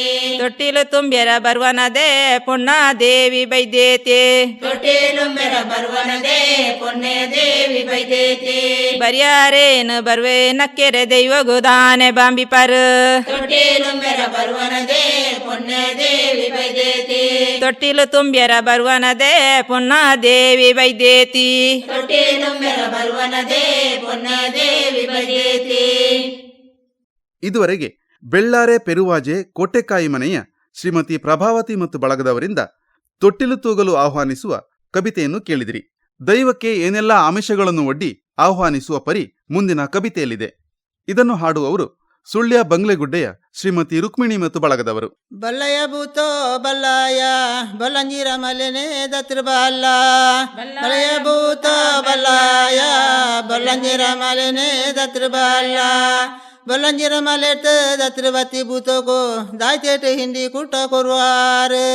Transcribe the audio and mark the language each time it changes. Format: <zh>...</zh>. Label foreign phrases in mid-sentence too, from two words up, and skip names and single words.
<tcy>ತೊಟ್ಟಿಲು ತುಂಬ್ಯರ ಬರ್ವನದೆ ಪೊನ್ನಾ ದೇವಿ ಬೈದೇತಿ ತೊಟ್ಟಿಲುಂಬೆರ ಬರ್ವನದೆ ಪೊನ್ನೆ ದೇವಿ ಬೈದೇತಿ ಬರ್ಯಾರೇನು ಬರ್ವೇನ ಕೆರೆ ದೈವ ಗೋದಾನೆ ಬಾಂಬಿಪರು ತೊಟ್ಟಿಲುಂಬೆರ ಬರ್ವನದೆ ಪೊನ್ನೆ ದೇವಿ ಬೈದೇತಿ ತೊಟ್ಟಿಲು ತುಂಬ್ಯರ ಬರ್ವನದೆ ಪೊನ್ನಾ ದೇವಿ ಬೈದೇತಿ ತೊಟ್ಟಿಲುಂಬೆರ ಬರ್ವನದೆ ಪೊನ್ನೆ ದೇವಿ ಬೈದೇತಿ.</tcy> <kn>ಇದುವರೆಗೆ ಬೆಳ್ಳಾರೆ ಪೆರುವಾಜೆ ಕೋಟೆಕಾಯಿ ಮನೆಯ ಶ್ರೀಮತಿ ಪ್ರಭಾವತಿ ಮತ್ತು ಬಳಗದವರಿಂದ ತೊಟ್ಟಿಲು ತೂಗಲು ಆಹ್ವಾನಿಸುವ ಕವಿತೆಯನ್ನು ಕೇಳಿದಿರಿ. ದೈವಕ್ಕೆ ಏನೆಲ್ಲ ಆಮಿಷಗಳನ್ನು ಒಡ್ಡಿ ಆಹ್ವಾನಿಸುವ ಪರಿ ಮುಂದಿನ ಕವಿತೆಯಲ್ಲಿದೆ. ಇದನ್ನು ಹಾಡುವವರು ಸುಳ್ಯ ಬಂಗ್ಲೆಗುಡ್ಡೆಯ ಶ್ರೀಮತಿ ರುಕ್ಮಿಣಿ ಮತ್ತು ಬಳಗದವರು.</kn> <tcy>ಬಲ್ಲಯ ಭೂತೋ ಬಲ್ಲಾಯ ಬಲ್ಲಂಜಿರ ಮಲೆನೆ ದತ್ರ ಬಲ್ಲ ಬಲ್ಲಯ ಭೂತೋ ಬಲ್ಲಾಯ ಬಲ್ಲಂಜಿರ ಮಲೆನೆ ದತ್ರ ಬಲ್ಲ ಬಲ್ಲಂಜಿರ ಮಲೆಟ್ ದತ್ರವತಿ ಭೂತೋಗೋ ದಾಯ್ತೇಟ ಹಿಂದಿ ಕುಟ ಕೊರುವಾರ</tcy>